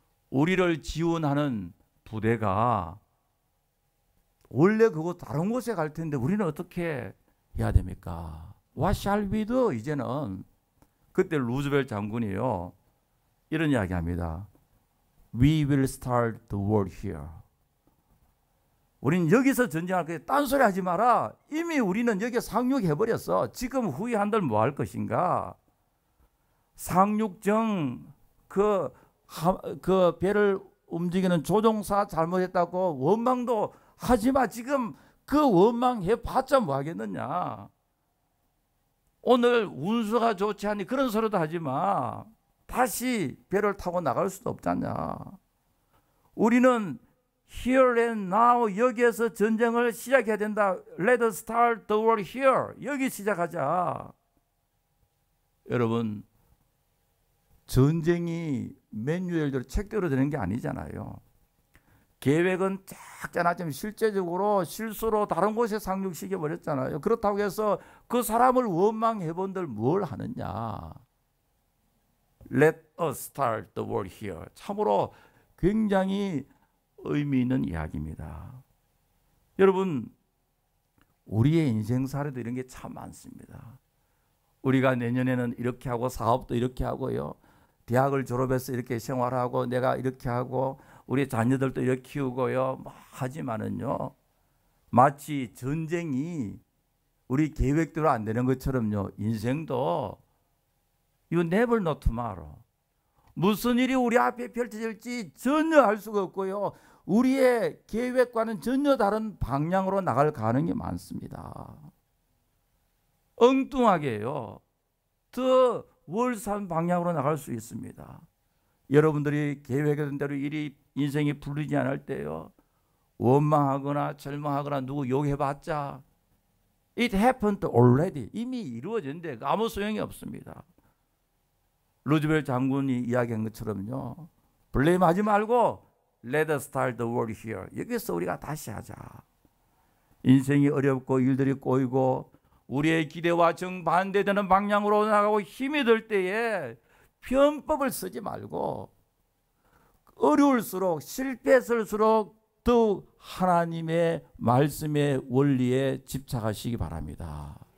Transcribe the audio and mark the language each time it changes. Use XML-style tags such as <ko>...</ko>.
<ko>우리를 지원하는 부대가 원래 그거 다른 곳에 갈 텐데 우리는 어떻게 해야 됩니까?</ko> <en>What shall we do?</en> <ko>이제는 그때 루즈벨트 장군이요 이런 이야기합니다.</ko> <en>We will start the war here.</en> <ko>우린 여기서 전쟁할 거야. 딴소리 하지 마라. 이미 우리는 여기 상륙해버렸어. 지금 후회한들 뭐 할 것인가? 상륙정 그 배를 움직이는 조종사 잘못했다고 원망도 하지마. 지금 그 원망해봤자 뭐 하겠느냐. 오늘 운수가 좋지 않니 그런 소리도 하지마. 다시 배를 타고 나갈 수도 없잖냐. 우리는</ko> <en>here and now</en> <ko>여기에서 전쟁을 시작해야 된다.</ko> <en>Let us start the war here.</en> <ko>여기 시작하자. 여러분 전쟁이 매뉴얼대로 책대로 되는 게 아니잖아요. 계획은 쫙 짜놨지만 실제적으로 실수로 다른 곳에 상륙시켜 버렸잖아요. 그렇다고 해서 그 사람을 원망해 본들 뭘 하느냐.</ko> <en>Let us start the war here.</en> <ko>참으로 굉장히 의미 있는 이야기입니다. 여러분 우리의 인생 사례도 이런 게 참 많습니다. 우리가 내년에는 이렇게 하고 사업도 이렇게 하고요. 대학을 졸업해서 이렇게 생활하고 내가 이렇게 하고 우리 자녀들도 이렇게 키우고요. 하지만은요. 마치 전쟁이 우리 계획대로 안 되는 것처럼요. 인생도</ko> <en>You never know tomorrow.</en> <ko>무슨 일이 우리 앞에 펼쳐질지 전혀 알 수가 없고요. 우리의 계획과는 전혀 다른 방향으로 나갈 가능성이 많습니다. 엉뚱하게요. 더 월산 방향으로 나갈 수 있습니다. 여러분들이 계획했던 대로 일이 인생이 풀리지 않을 때요. 원망하거나 절망하거나 누구 욕해봤자</ko> <en>It happened already.</en> <ko>이미 이루어졌는데 아무 소용이 없습니다. 루즈벨트 장군이 이야기한 것처럼요. 블레임하지 말고</ko> <en>Let us start the war here.</en> <ko>여기서 우리가 다시 하자. 인생이 어렵고 일들이 꼬이고 우리의 기대와 정반대되는 방향으로 나가고 힘이 들 때에 편법을 쓰지 말고 어려울수록 실패했을수록 더욱 하나님의 말씀의 원리에 집착하시기 바랍니다.</ko>